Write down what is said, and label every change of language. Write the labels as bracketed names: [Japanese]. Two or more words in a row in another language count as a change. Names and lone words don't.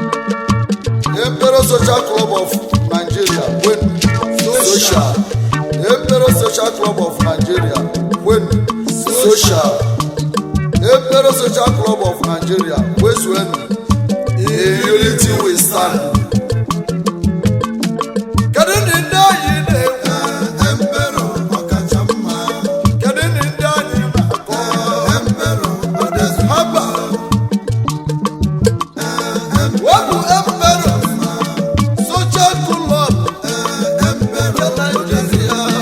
[English] Emperor Social Club of Nigeria, when social. Emperor Social Club of Nigeria, when social. Emperor Social Club of Nigeria, when in unity we stand. [Igbo] Kedu ndị, ndị anyị na-ekwu? Kedu ndị, ndị anyị na-akọ? Haba. Ọ bụ Emperor Social Club nke Nigeria.